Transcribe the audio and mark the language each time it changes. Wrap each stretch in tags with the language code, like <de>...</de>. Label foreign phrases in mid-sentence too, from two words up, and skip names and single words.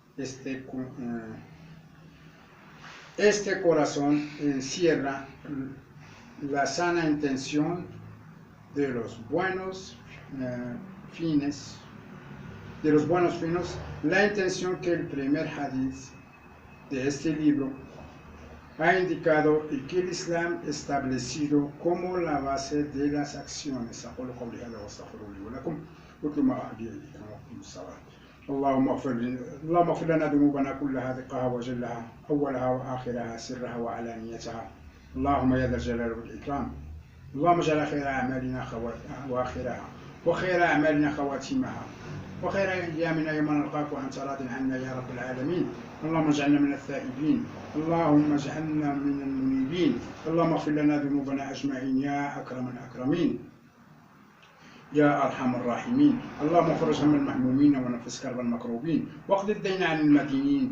<es>Este corazón encierra la sana intención de los buenos fines, la intención que el primer hadith de este libro ha indicado y que el Islam ha establecido como la base de las acciones.</es> <ar>اللهم اغفر لنا ذنوبنا كلها دقها وجلها أولها وآخرها سرها وعلانيتها اللهم يا ذا الجلال والإكرام اللهم اجعل خير أعمالنا وآخرها وخير أعمالنا خواتيمها وخير أيامنا يوم نلقاك وأنت راض عنا يا رب العالمين اللهم اجعلنا من التائبين اللهم اجعلنا من المنيبين اللهم اغفر لنا ذنوبنا أجمعين يا أكرم الأكرمين يا أرحم الراحمين اللهم فرج هم المهمومين ونفس كرب المكروبين واقض الدين عن المدينين</ar>